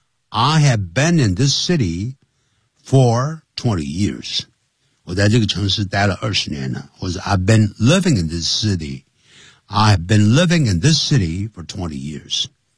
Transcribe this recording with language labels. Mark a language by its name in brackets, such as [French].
[English] I have been in this city for 20 years. [Chinese] 我在这个城市待了20年了。或者 [English] I've been living in this city. I have been living in this city for 20 years.